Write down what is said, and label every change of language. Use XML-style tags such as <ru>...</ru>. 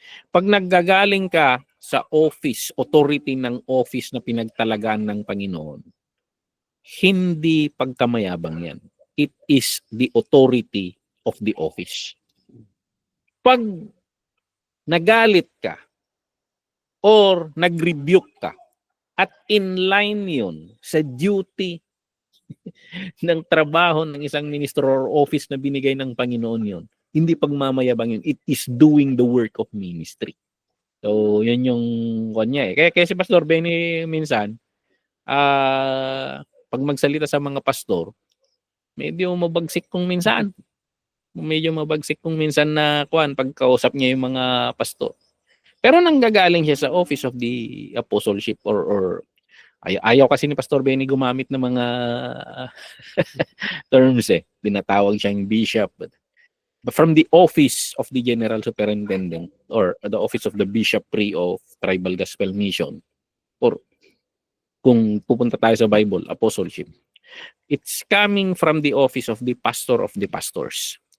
<tl>Pag naggagaling ka sa office, authority ng office na pinagtalagaan ng Panginoon, hindi pagkamayabang yan.</tl> <en>It is the authority of the office.</en> <tl>Pag nagalit ka or nag-rebuke ka at</tl> <en>in line</en> <tl>yun sa duty ng trabaho ng isang ministro or office na binigay ng Panginoon yun, hindi pagmamayabang yun.</tl> <en>It is doing the work of ministry.</en> <tl>So, yun yung kanya eh. Kaya si Pastor Benny minsan, pag magsalita sa mga pastor, medyo mabagsik kung minsan. Na pagkausap niya yung mga pastor. Pero nanggagaling siya sa</tl> <en>office of the apostleship</en> <tl>or ayaw kasi ni Pastor Benny gumamit ng mga terms eh. Tinatawag siyang bishop.</tl> <en>But from the office of the general superintendent or the office of the bishopry of Tribal Gospel Mission, or</en> <tl>kung pupunta tayo sa</tl> <en>Bible, apostleship, it's coming from the office of the pastor of the pastors.</en>